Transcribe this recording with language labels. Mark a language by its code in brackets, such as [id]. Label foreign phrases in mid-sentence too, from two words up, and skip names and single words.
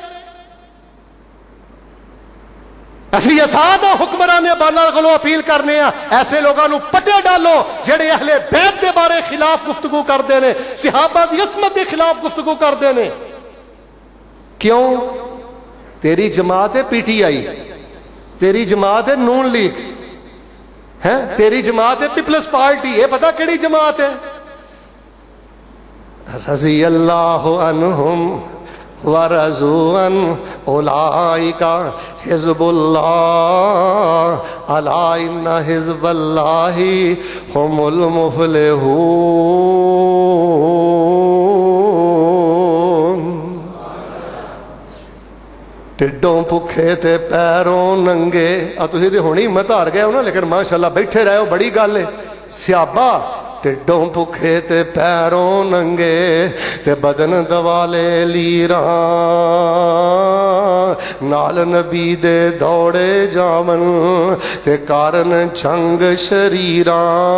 [pa] ਅਸੀਂ ਆਜ਼ਾਦ ਹੁਕਮਰਾਨ ਬਾਲਾ ਕੋਲੋਂ ਅਪੀਲ ਕਰਨੇ ਆ, ਐਸੇ ਲੋਕਾਂ ਨੂੰ ਪੱਟੇ ਡਾਲੋ ਜਿਹੜੇ ਅਹਲੇ ਬੈਤ ਦੇ ਬਾਰੇ ਖਿਲਾਫ ਗੁਫ਼ਤਗੂ ਕਰਦੇ ਨੇ, ਸਹਾਬਾ ਦੀ ਇਸਮਤ ਦੇ ਖਿਲਾਫ ਗੁਫ਼ਤਗੂ ਕਰਦੇ ਨੇ। ਕਿਉਂ? ਤੇਰੀ ਜਮਾਤ ਹੈ PTI, ਤੇਰੀ ਜਮਾਤ ਹੈ ਨੂਨ ਲੀਗ ਹੈ, ਤੇਰੀ ਜਮਾਤ ਹੈ ਪੀਪਲਸ ਪਾर्टी। ਇਹ ਪਤਾ ਕਿਹੜੀ ਜਮਾਤ ਹੈ? [ar] رضي الله عنهم ورضوا عنه أولئك حزب الله ألا إن حزب الله هم المفلحون. [pa] ਟਿੱਡੋਂ ਭੁੱਖੇ ਤੇ ਪੈਰੋਂ ਨੰਗੇ। ਤੁਸੀਂ ਤੇ ਹੁਣੀ ਹਿੰਮਤ ਹਾਰ ਗਏ ਹੋ ਨਾ, ਲੇਕਿਨ ਮਾਸ਼ਾਅੱਲਾਹ ਬੈਠੇ ਰਹੋ, ਬੜੀ ਗੱਲ ਹੈ। ਸਿਯਾਬਾ ਟਿੱਡੋਂ ਭੁੱਖੇ ਤੇ ਪੈਰੋਂ ਨੰਗੇ ਤੇ ਬਦਨ ਦੁਆਲੇ ਲੀਰਾਂ, ਨਾਲ ਨਬੀ ਦੇ ਦੌੜੇ ਜਾਵਨ ਤੇ ਕਾਰਨ ਜੰਗ ਸ਼ਰੀਰਾਂ।